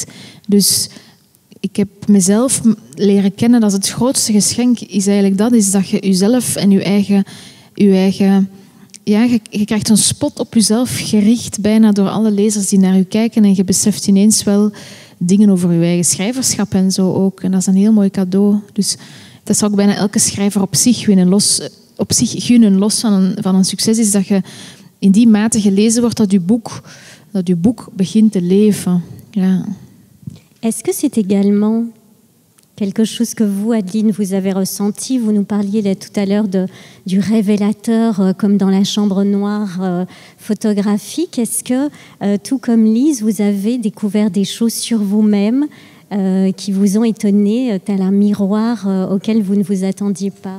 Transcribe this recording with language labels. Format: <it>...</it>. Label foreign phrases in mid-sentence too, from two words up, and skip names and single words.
<nl>Dus ik heb mezelf leren kennen dat het grootste geschenk is eigenlijk dat, is dat je jezelf en je eigen je krijgt een spot op jezelf gericht, bijna door alle lezers die naar je kijken, en je beseft ineens wel dingen over je eigen schrijverschap en zo ook. En dat is een heel mooi cadeau. Dus dat zou ik bijna elke schrijver op zich gunnen, los van een succes, is dat je in die mate gelezen wordt dat je boek begint te leven. Ja.</nl> <fr>Est-ce que c'est également quelque chose que vous, Adeline, vous avez ressenti? Vous nous parliez tout à l'heure du révélateur, comme dans la chambre noire photographique. Est-ce que, tout comme Lise, vous avez découvert des choses sur vous-même qui vous ont étonné, tel un miroir auquel vous ne vous attendiez pas?</fr>